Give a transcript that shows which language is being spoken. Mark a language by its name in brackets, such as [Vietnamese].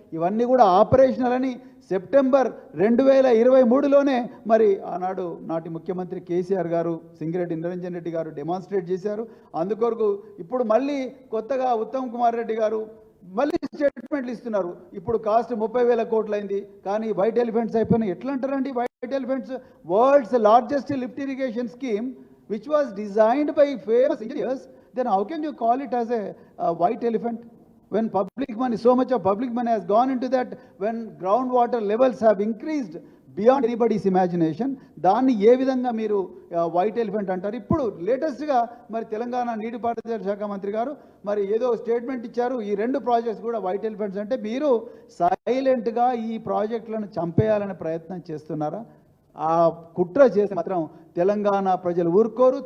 [Telugu] ఇవన్నీ కూడా ఆపరేషనల్ అని సెప్టెంబర్ 2023లోనే మరి ఆనాడు నాటి ముఖ్యమంత్రి కేసీఆర్ గారు, సింగిరెడ్డి నిరంజన్ రెడ్డి గారు డెమాన్స్ట్రేట్ చేశారు. అందుకొరకు ఇప్పుడు మళ్ళీ కొత్తగా ఉత్తమ్ కుమార్ రెడ్డి గారు మళ్ళీ స్టేట్మెంట్లు ఇస్తున్నారు. ఇప్పుడు కాస్ట్ 30,000 కోట్లు అయింది, కానీ వైట్ ఎలిఫెంట్స్ అయిపోయినాయి. ఎట్లా అంటారండి white elephants? [English] World's largest lift irrigation scheme which was designed by famous engineers, then how can you call it as a white elephant when public money, so much of public money has gone into that, when groundwater levels have increased beyond anybody's imagination? [Telugu] దాన్ని ఏ విధంగా మీరు white elephant అంటారు? ఇప్పుడు లేటెస్ట్గా మరి తెలంగాణ నీటిపారుదల శాఖ మంత్రి గారు మరి ఏదో స్టేట్మెంట్ ఇచ్చారు, ఈ 2 ప్రాజెక్ట్స్ కూడా వైట్ ఎలిఫెంట్స్. అంటే మీరు సైలెంట్గా ఈ ప్రాజెక్టులను చంపేయాలనే ప్రయత్నం చేస్తున్నారా? ఆ కుట్ర చేసి మాత్రం తెలంగాణ ప్రజలు ఊరుకోరు.